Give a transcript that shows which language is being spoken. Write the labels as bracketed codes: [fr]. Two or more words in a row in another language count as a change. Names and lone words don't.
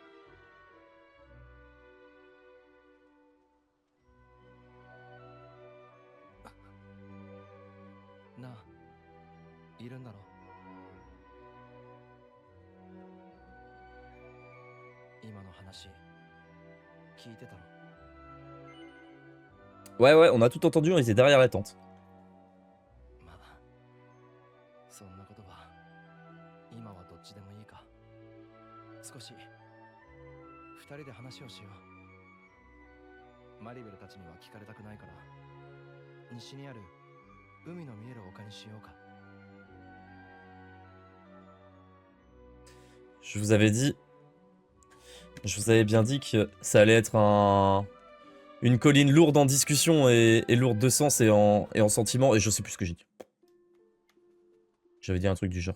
[ja] なあ、いるんだろ。今の話聞いてたの。 [fr] Ouais, ouais, on a tout entendu, on était derrière la tente. [ja] まあそんなことは今はどっちでもいいか。少し二人で話をしよう。マリベルたちには聞かれたくないから西にある海の見える丘にしようか。 [fr] Je vous avais bien dit que ça allait être Une colline lourde en discussion et lourde de sens et en sentiments. Et je sais plus ce que j'ai dit. J'avais dit un truc du genre.